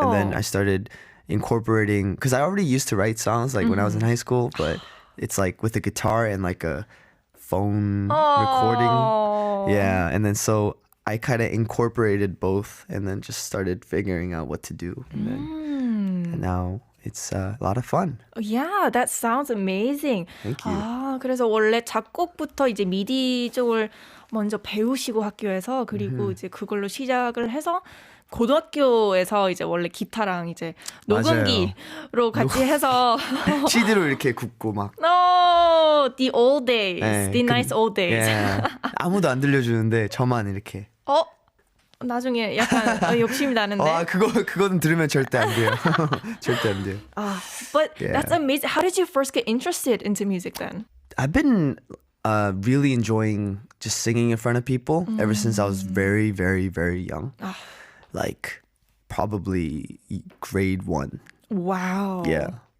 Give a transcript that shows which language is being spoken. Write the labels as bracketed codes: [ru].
[en] And then I started incorporating, because I already used to write songs like when I was in high school, but it's like with a guitar and like a phone recording. Yeah, and then so I kind of incorporated both and then just started figuring out what to do. And now it's a lot of fun. Yeah, that sounds amazing. Thank you. [ko] 그래서 원래 작곡부터 이제 미디 쪽을 먼저 배우시고 학교에서 그리고 이제 그걸로 시작을 해서 고등학교에서 이제 원래 기타랑 이제 녹음기로 같이 해서 CD로 이렇게 굽고 막. [en] No, the old days, 네, the nice old days. 예. [ko] 아무도 안 들려주는데 저만 이렇게. 나중에 약간 욕심이 나는데. 그거는 들으면 절대 안 돼요. 절대 안 돼요. [en] But Yeah. that's amazing. How did you first get interested into music then? I've been really enjoying just singing in front of people ever since I was very, very, very young. Like probably grade 1. Wow. Yeah.